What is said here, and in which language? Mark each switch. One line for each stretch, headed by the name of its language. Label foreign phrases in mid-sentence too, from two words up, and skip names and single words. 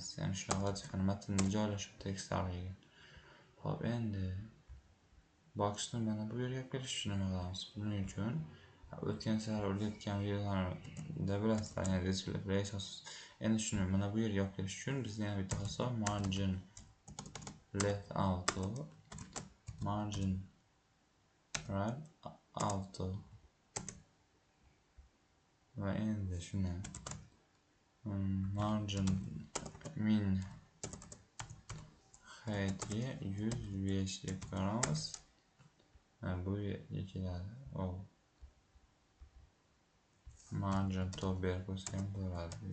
Uzbek: Ya'ni shu vazifani matnda joylashib text haliga. Hop, endi boxni mana bu yerga olib kelish uchun nima qilamiz? Buning uchun o'tgan safar o'rgatgan videolarda bilasizlar, ya'ni
English: display place.
Uzbek: Endi shuni mana bu yerga olib kelish uchun bizga yana bitta xossa
English: margin left auto, margin right auto
Uzbek: va endi shuni
English: margin min heightga
Uzbek: 105 deb qo'yamiz. Bu yerga keladi. Margin top berib qo'ysak ham bo'ladi.